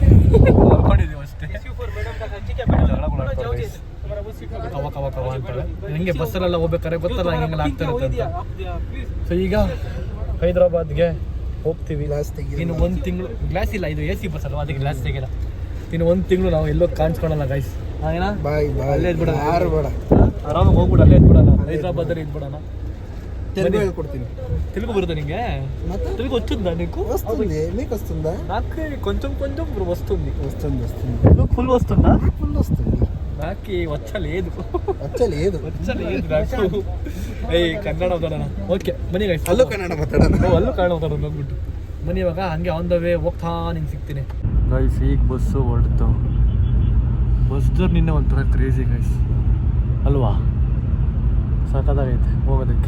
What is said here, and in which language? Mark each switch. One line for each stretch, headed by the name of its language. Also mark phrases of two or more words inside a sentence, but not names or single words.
Kannada: ಕವ ಅಂತಾಳೆ ಹಿಂಗೆ ಬಸ್ಸಲ್ಲೆಲ್ಲ ಹೋಗ್ಬೇಕಾರೆ ಗೊತ್ತಲ್ಲ ಹಿಂಗೆಲ್ಲ ಆಗ್ತಾ ಇರುತ್ತೆ ಅಂತ. ಸೊ ಈಗ ಹೈದ್ರಾಬಾದ್ಗೆ ಹೋಗ್ತೀವಿ. ಇನ್ನು 1 ತಿಂಗಳು ಗ್ಲಾಸ್ ಇಲ್ಲ, ಇದು AC ಬಸ್ ಅಲ್ವಾ, ಅದಕ್ಕೆ ಗ್ಲಾಸ್ ತೆಗಿಲ್ಲ. ಇನ್ನು 1 ತಿಂಗಳು ನಾವು ಎಲ್ಲೋ ಕಾಣಿಸ್ಕೊಳಲ್ಲ ಗೈಸ್. ಹಾಗೇನಾ ಅಲ್ಲೇ ಇದ್ಬಿಡೋಣ, ಆರಾಮಾಗಿ ಹೋಗ್ಬಿಡು, ಅಲ್ಲೇ ಇದ್ಬಿಡೋಣ, ಹೈದ್ರಾಬಾದಲ್ಲಿ ಇದ್ಬಿಡೋಣ. తెలుగు ಹೇಳ್ಕೊಡ್ತೀನಿ. ತೆಲುಗು ಬರುತ್ತಾ ನಿಂಗೆ?
Telugu: తెలుగు వచ్చిందా నీకు? వస్తుంది. మీకు వస్తుందా? నాకు కొంచెం వస్తుంది. వస్తుంది. ఫుల్ వస్తుందా? ఫుల్ వస్తుంది. నాకు వచ్చలేదు వచ్చలేదు నాకు.
Kannada: ಕನ್ನಡ ಓದೋಣ. ಓಕೆ ಬನ್ನಿ ಗೈಸ್. ಅಲ್ಲೂ ಕನ್ನಡ ಮಾತಾಡೋಣ. ಅಲ್ಲೂ ಕನ್ನಡ ಮಾತಾಡೋಣ ಹೋಗ್ಬಿಟ್ಟು ಬನ್ನಿ. ಇವಾಗ ಹಂಗೆ
English: on the way
Kannada: ಹೋಗ್ತಾ ನಿಂಗೆ ಸಿಗ್ತೀನಿ ಗೈಸ್. ಈಗ ಬಸ್ಸು ಹೊರಡ್ತು.
English: bus journey
Kannada: ಒಂಥರ ಕ್ರೇಜಿ ಗೈಸ್ ಅಲ್ವಾ, ಸಖತ್ತಾಗೈತೆ ಹೋಗೋದಕ್ಕೆ.